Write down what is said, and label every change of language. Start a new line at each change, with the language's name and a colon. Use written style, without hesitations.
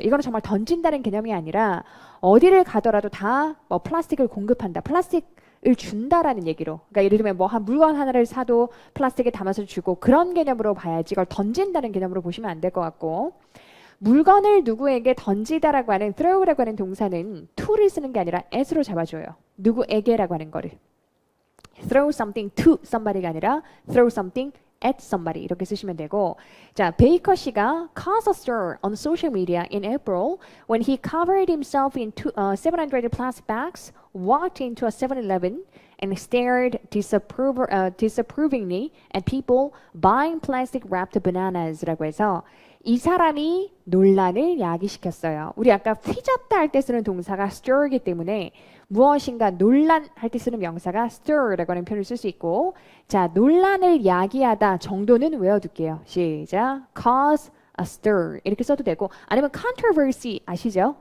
Korean: 이거는 정말 던진다는 개념이 아니라 어디를 가더라도 다 뭐 플라스틱을 공급한다, 플라스틱을 준다라는 얘기로. 그러니까 예를 들면 뭐 한 물건 하나를 사도 플라스틱에 담아서 주고, 그런 개념으로 봐야지 이걸 던진다는 개념으로 보시면 안 될 것 같고, 물건을 누구에게 던지다라고 하는 throw라고 하는 동사는 to를 쓰는 게 아니라 at으로 잡아줘요. 누구에게라고 하는 거를.
English: throw something to somebody가 아니라 throw something at somebody
Korean: 이렇게 쓰시면 되고, 자, 베이커 씨가
English: caused a stir on social media in April when he covered himself in 700 plastic bags, walked into a 7-Eleven and stared disapprovingly at people buying plastic wrapped bananas
Korean: 라고 해서 이 사람이 논란을 야기시켰어요. 우리 아까 휘젓다 할 때 쓰는 동사가 stir이기 때문에 무엇인가 논란할 때 쓰는 명사가 stir라고 하는 표현을 쓸 수 있고, 자, 논란을 야기하다 정도는 외워둘게요. 시작.
English: cause a stir
Korean: 이렇게 써도 되고, 아니면 controversy 아시죠?